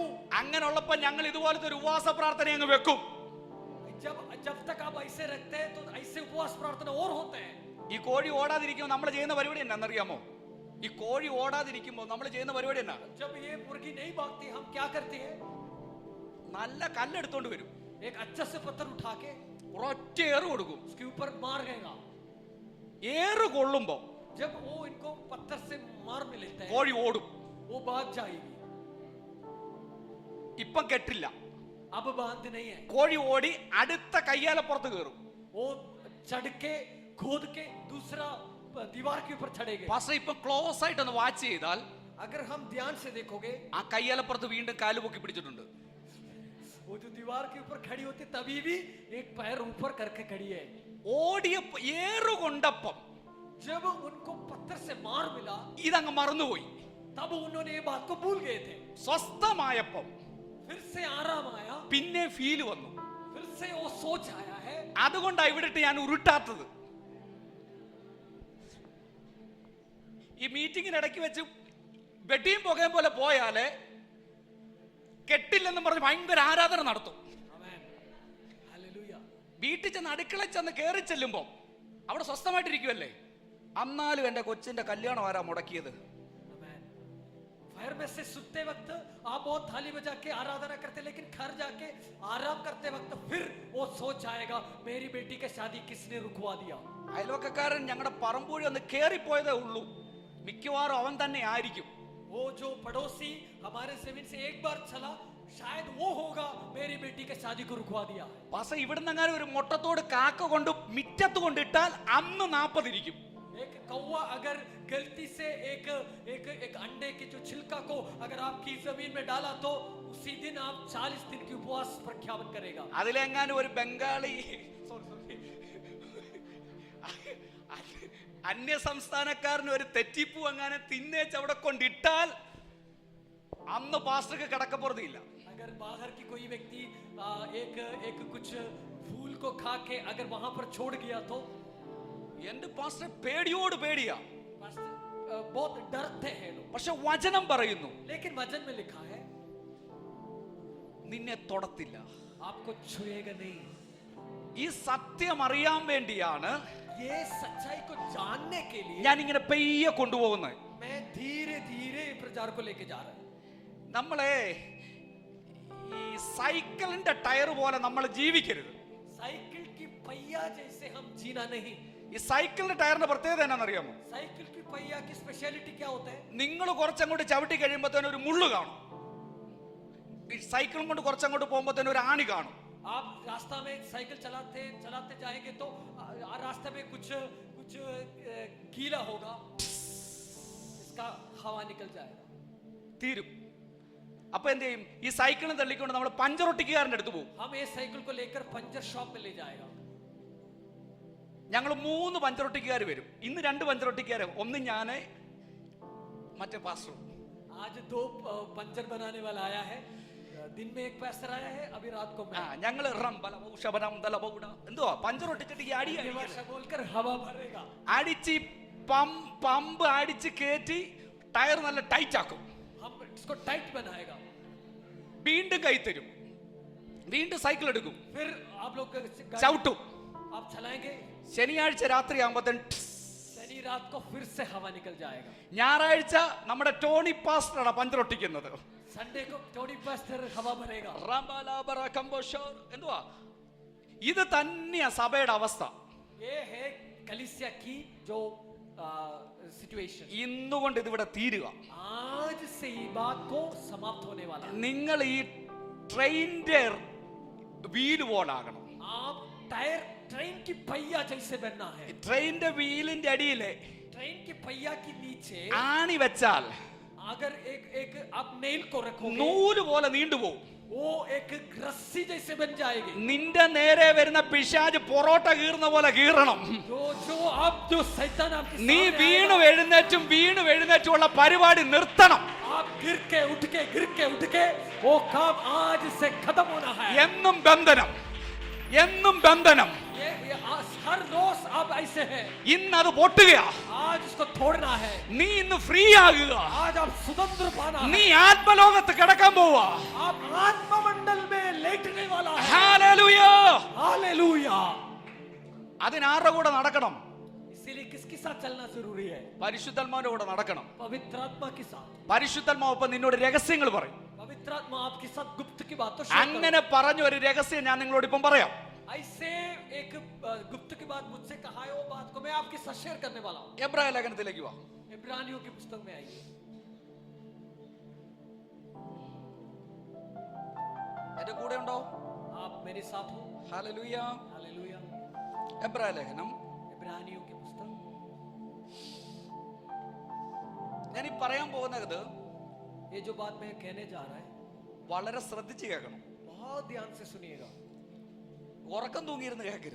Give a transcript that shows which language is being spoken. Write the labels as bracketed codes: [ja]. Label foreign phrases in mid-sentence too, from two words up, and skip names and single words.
[ml] അങ്ങനെയുള്ളപ്പോ ഞങ്ങൾ ഇതുപോലത്തെ ഒരു ഉപവാസ പ്രാർത്ഥന അങ്ങ് വെക്കും. [hi] जब तक आप ऐसे रखते हैं तो ऐसे उपवास प्रार्थना और होते हैं. [ml] ഈ കോഴി ഓടാതിരിക്കുമ്പോൾ നമ്മൾ ചെയ്യുന്ന പരിപാടി എന്നാന്നറിയാമോ? ഈ കോഴി ഓടാതിരിക്കുമ്പോൾ നമ്മൾ ചെയ്യുന്ന പരിപാടി എന്നാ? [hi] जब ये मुर्गी नहीं भागती हम क्या करते हैं? [ml] നല്ല കല്ലെടുത്തോണ്ട് വരും. [hi] एक अच्छा से पत्थर उठा के [ml] ഒരൊറ്റ ഏറ് കൊടുക്കും. [hi] उसके ऊपर मार देगा. [ml] ഏറ് കൊള്ളുമ്പോ [hi] जब वो इनको पत्थर से मार में लेते हैं [ml] കോഴി ഓടും. [hi] वो भाग जाएगी. [ml] ഇപ്പം കെട്ടില്ല. [hi] अब बांध नहीं है. [ml] കോഴി ഓടി അടുത്ത കയ്യാലപ്പുറത്ത് കയറും. [hi] वो चढ़ के खोद के दूसरा दीवार के ऊपर चढ़ेगा. [ml] പക്ഷേ ഇപ്പൊ ക്ലോസ് ആയിട്ട് ഒന്ന് വാച്ച് ചെയ്താൽ [hi] अगर हम ध्यान से देखोगे [ml] ആ കയ്യാലപ്പുറത്ത് വീണ്ടും കാല് പൊക്കി പിടിച്ചിട്ടുണ്ട്. [hi] वो जो दीवार के ऊपर खड़ी होती तभी भी एक पैर ऊपर करके खड़ी है. [ml] ഓടിയ ഏറ് കൊണ്ടപ്പം [hi] जब उनको पत्थर से मार मिला [ml] ഇതങ്ങ് മറന്നുപോയി. [hi] तब उन्होंने ये बात को भूल गए थे. [ml] സ്വസ്ഥമായപ്പം [hi] फिर से आराम आया. [ml] പിന്നെ ഫീൽ വന്നു. [hi] फिर से वो सोच आया है. [ml] അതുകൊണ്ടാ ഇവിടിട്ട് ഞാൻ ഉരുട്ടാത്തത്. ഈ മീറ്റിംഗിനിടയ്ക്ക് വെച്ച് വെട്ടിയും പുകയും പോലെ പോയാല് കെട്ടില്ലെന്നും പറഞ്ഞ് ഭയങ്കര ആരാധന നടത്തും. [hi] आमेन. हालेलुया. [ml] വീട്ടിൽ ചെന്ന് അടുക്കളയിൽ ചെന്ന് കയറി ചെല്ലുമ്പോൾ അവിടെ സ്വസ്ഥമായിട്ടിരിക്കുമല്ലേ. അന്നാലും എൻ്റെ കൊച്ചിന്റെ കല്യാണം ആരാ മുടക്കിയത്? [hi] आमेन. फायर में से सुनते वक्त आप बहुत थाली बजा के आराधना करते, लेकिन घर जाके आराम करते वक्त फिर वो सोच आएगा मेरी बेटी की शादी किसने रुकवा दिया. [ml] അയൽവക്കക്കാരൻ ഞങ്ങളുടെ പറമ്പൂഴി ഒന്ന് കയറിപ്പോയതേ ഉള്ളൂ. മിക്കവാറും അവൻ തന്നെ ആയിരിക്കും. [hi] वो जो पड़ोसी हमारे जमीन से एक बार चला शायद वो होगा मेरी बेटी के शादी को रुकवा दिया है। [ml] പാസ്റ്റർ ഇവിടുന്ന് അങ്ങനെ ഒരു മുട്ടത്തോട് കാക്ക കൊണ്ട് മിറ്റത്ത് കൊണ്ടിട്ടാൽ അന്ന് 40 ഇരിക്കും. [hi] एक कौवा अगर गलती से एक एक एक अंडे के जो छिलका को अगर आपकी जमीन में डाला तो उसी दिन आप 40 दिन की उपवास प्रख्यापन करेगा। [ml] അതിലെങ്ങാനും ഒരു ബംഗാളി അന്യ സംസ്ഥാനക്കാരന് ഒരു തെറ്റിപ്പൂ അങ്ങനെ തിന്നേച്ച് അവിടെ കൊണ്ടിട്ടാൽ അന്ന് പാസ്റ്റർക്ക് കിടക്കപ്പുറത്തില്ല. [hi] अगर बाहर की कोई व्यक्ति एक एक कुछ फूल को खा के अगर वहां पर छोड़ गया तो [ml] എന്റെ പാസ്റ്റർ പേടിയോട് പേടിയാ. [hi] बहुत डरते हैं लोग। [ml] പക്ഷെ വചനം പറയുന്നു [hi] लेकिन वचन में लिखा है [ml] നിന്നെ തൊടത്തില്ല. [hi] आपको छुएगा नहीं। [ml] ഈ സത്യം അറിയാൻ വേണ്ടിയാണ് [hi] ये सच्चाई को जानने के लिए [ml] ഞാൻ ഇങ്ങനെ പെയ്യെ കൊണ്ടുപോകുന്നത്. [hi] मैं धीरे धीरे प्रचार को लेके जा रहा हूं। [ml] നമ്മളെ ഈ സൈക്കിളിന്റെ ടയർ പോലെ നമ്മൾ ജീവിക്കരുത്. [hi] साइकिल की पहिया जैसे हम जीना नहीं। [ml] ഈ സൈക്കിളിന്റെ ടയറിന്റെ പ്രത്യേകത എന്നാണെന്നറിയാമോ? [hi] साइकिल की पहिया की स्पेशलिटी क्या होता है? [ml] നിങ്ങൾ കുറച്ചങ്ങോട്ട് ചവിട്ടി കഴിയുമ്പോഴത്തേനും ഒരു മുള്ളു കാണും. ഈ സൈക്കിളും കൊണ്ട് കുറച്ചങ്ങോട്ട് പോകുമ്പോഴത്തേനും ഒരു ആണി കാണും. [hi] आप रास्ता में साइकिल चलाते चलाते जाएंगे तो रास्ते में कुछ कुछ गीला होगा, इसका हवा निकल जाएगा, [ml] തീരും. അപ്പൊ എന്ത് ചെയ്യും? ഈ സൈക്കിളിനെ തള്ളിക്കൊണ്ട് നമ്മൾ പഞ്ചറൊട്ടിക്കാരൻ്റെ അടുത്ത് പോകും. [hi] हम ये साइकिल को लेकर [en] puncture shop [hi] में ले जाएगा। [ml] ഞങ്ങൾ 3 പഞ്ചറൊട്ടിക്കാർ വരും. ഇന്ന് 2 പഞ്ചറൊട്ടിക്കാർ, ഒന്ന് ഞാന് മറ്റേ പാസ്റ്ററും. [hi] आज 2 पंचर बनाने वाला आया है, दिन में एक पास्टर आया है, अभी रात को मैं। [ml] ഞങ്ങള് എന്തുവാ പഞ്ചറൊട്ടിച്ചിട്ട് ഈ അടി [hi] ये भाषा बोलकर हवा भरेगा, [ml] അടിച്ച് പമ്പ് അടിച്ച് കയറ്റി ടയർ നല്ല ടൈറ്റ് ആക്കും. [hi] हम इसको टाइट बनाएगा, [ml] വീണ്ടും കൈ തരും, വീണ്ടും സൈക്കിൾ എടുക്കും, [hi] फिर आप लोग [ml] ചവിട്ടും. [hi] आप चलाएंगे, [ml] ശനിയാഴ്ച രാത്രി ആകുമ്പോഴത്തേനും [hi] शनि रात को फिर से हवा निकल जाएगा। [ml] ഞായറാഴ്ച നമ്മുടെ ടോണി പാസ്റ്ററാണ് പഞ്ചറൊട്ടിക്കുന്നത്. [hi] संडे को टोनी पास्टर हवा भरेगा। [ml] എന്തുവാ ഇത് തന്നെയാ സഭയുടെ അവസ്ഥ. [hi] ये है कलीसिया की जो सिचुएशन। [ml] ഇന്നുകൊണ്ട് ഇതിവിടെ തീരുക. [hi] आज से ही बात को समाप्त होने वाला है। [ml] നിങ്ങൾ ഈ ട്രെയിനിന്റെ വീല് പോലാകണം. [hi] आप टायर ट्रेन की पहिया जैसे बनना है। [ml] ട്രെയിനിന്റെ വീലിന്റെ അടിയിലെ [hi] ट्रेन की पहिया के नीचे [ml] ആണി വെച്ചാൽ [hi] अगर एक एक आप नेल को रखोगे, [ml] നൂല് പോലെ നീണ്ടുപോകും. [hi] वो एक रस्सी जैसे बन जाएगी। [ml] നിന്റെ നേരെ വരുന്ന പിശാച് പൊറോട്ട കീറുന്ന പോലെ കീറണം. [hi] जो शैतान आपके [ml] നീ [hi] सामने [ml] വീണു [hi] आएगा, [ml] എഴുന്നേറ്റും ഉള്ള പരിപാടി നിർത്തണം. [hi] आप गिर के उठ के वो काम आज से खत्म होना है। [ml] എന്നും ബന്ധനം, എന്നും ബന്ധനം. [hi] ये हर रोज आप ऐसे हैं, [ml] ഇന്ന് അത് പൊട്ടുകയാ. [hi] आज इसको तोड़ना है। [ml] നീ ഇന്ന് ഫ്രീ ആകുക. [hi] आज आप स्वतंत्र पाना [ml] നീ [hi] है। [ml] ആത്മലോകത്ത് കിടക്കാൻ പോവാ. [hi] आप आत्ममंडल में लेटने वाला है। [ml] ഹല്ലേലൂയ. [hi] हालेलुया। [ml] അതിനാരുടെ കൂടെ നടക്കണം? [hi] इसीलिए किसके साथ चलना जरूरी है? [ml] പരിശുദ്ധാത്മാവിന്റെ കൂടെ നടക്കണം. [hi] पवित्र आत्मा के साथ। [ml] പരിശുദ്ധാത്മാവ് ഇപ്പൊ നിന്നോട് രഹസ്യങ്ങൾ പറയും. [hi] पवित्र आत्मा आपके साथ गुप्त की बात तो शेयर [ml] അങ്ങനെ പറഞ്ഞ ഒരു രഹസ്യം ഞാൻ നിങ്ങളോട് ഇപ്പം പറയാം. [hi] ऐसे एक गुप्त की बात मुझसे कहा है, वो बात को मैं आपके साथ शेयर करने वाला हूँ। [ml] എബ്രായ ലേഖനത്തിലേക്ക് വാ. [hi] इब्रानियों की पुस्तक में आइए। [ml] എന്റെ കൂടെ ഉണ്ടോ? [hi] आप मेरे साथ हो। [ml] ഹല്ലേലൂയ. [hi] हालेलुया। [ml] എബ്രായ ലേഖനം [hi] इब्रानियों की पुस्तक। [ml] ഞാൻ ഈ പറയാൻ പോകുന്നത് [hi] ये जो बात मैं कहने जा रहा है, [ml] വളരെ ശ്രദ്ധിച്ച് കേൾക്കണം. [hi] बहुत ध्यान से सुनिएगा। [ml] ഉറക്കം തൂങ്ങിയിരുന്ന് കേൾക്കരുത്.